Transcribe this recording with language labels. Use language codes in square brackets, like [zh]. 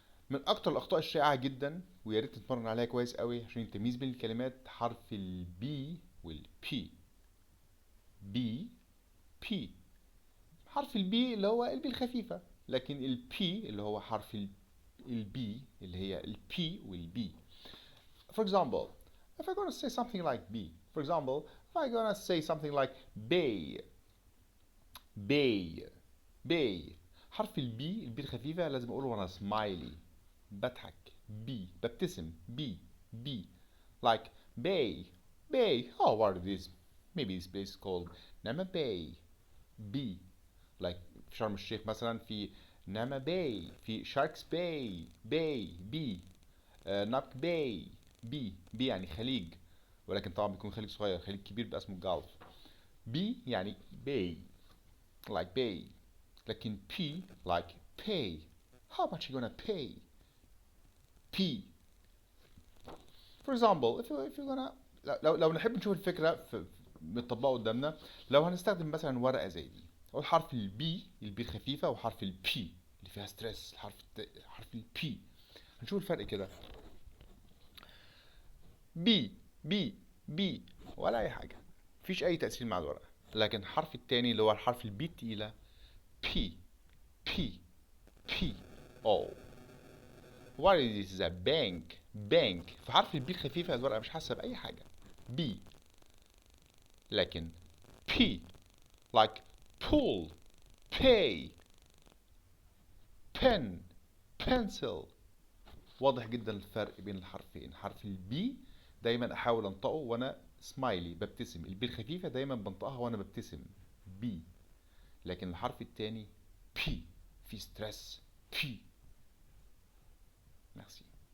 [ar] من اكتر الاخطاء الشائعه جدا، ويا ريت تتمرن عليها كويس قوي عشان التمييز بين الكلمات، حرف البي والبي. بي بي. حرف البي اللي هو البي الخفيفه، لكن البي اللي هو حرف البي اللي هي البي والبي. [en] For example, if I'm gonna say something like B, for example, if I'm gonna say something like bay, bay, bay. [ar] حرف البي الخفيفة لازم أقوله وأنا سمايلي، بضحك. بي ببتسم. [en] Bay bay like bay, bay. Oh, what is this? Maybe this place called Nama Bay. [ar] بي like في شرم الشيخ مثلا في ناما باي، في شاركس باي. باي بي. نابك باي. بي يعني خليج، ولكن طبعا بيكون خليج صغير. خليج كبير بيبقى اسمه جالف. بي يعني باي like باي، لكن [en] pay like pay. How much you gonna pay? P. For example, if you're gonna [ar] لو نحب نشوف الفكرة متطبقة قدامنا، لو هنستخدم مثلا ورقة زي دي، أو حرف البي الخفيفة، وحرف البي اللي فيها ستريس، حرف البي. هنشوف الفرق كده. بي بي بي ولا أي حاجة، مفيش أي تأثير مع الورقة. لكن الحرف التاني اللي هو الحرف البي التقيلة، بي بي بي. أو [en] what is this? a bank. [ar] bank في حرف البي الخفيفة الورقة مش حاسة بأي حاجة. بي. لكن [en] P like pull, pay, pen, pencil. [ar] واضح جدا الفرق بين الحرفين. حرف البي دايما احاول انطقه وانا سمايلي ببتسم، البي الخفيفة دايما بنطقها وانا ببتسم، بي. لكن الحرف التاني بي في ستريس. بي. ميرسي.